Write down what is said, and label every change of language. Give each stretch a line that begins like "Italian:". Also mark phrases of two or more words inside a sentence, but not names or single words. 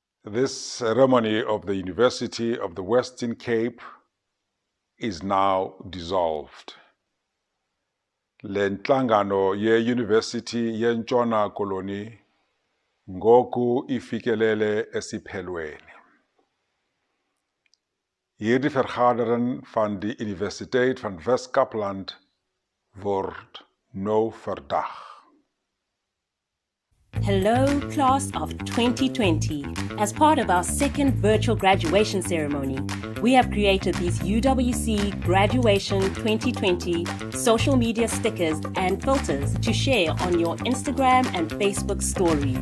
English: This ceremony of the University of the Western Cape is now dissolved.
Xhosa: Le nhlangano ye-University yeNtshona Koloni ngoku ifikelele esiphelweni.
Afrikaans: Hierdie vergadering van die Universiteit van Wes-Kaapland word nou verdag.
English: Hello, class of 2020. As part of our second virtual graduation ceremony, we have created these UWC Graduation 2020 social media stickers and filters to share on your Instagram and Facebook stories.